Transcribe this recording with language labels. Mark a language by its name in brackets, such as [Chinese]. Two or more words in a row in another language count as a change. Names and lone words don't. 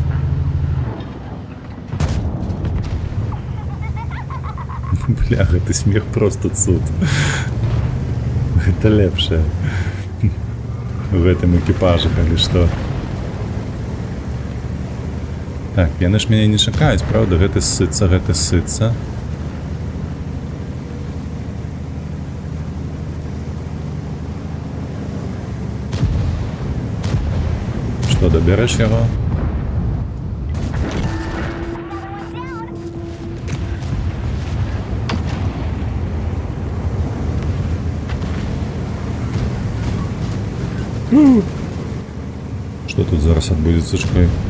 [Belarusian] Бляха, ты смех просто цуд. [Russian] Это лепшее. В этом экипаже, или что? [Belarusian] Так, яны ж мяне не чакаюць, правда? Гэты ссыцца, гэты ссыцца. Што, дабярэш яго? Что тут зараз адбудзецца, чакай?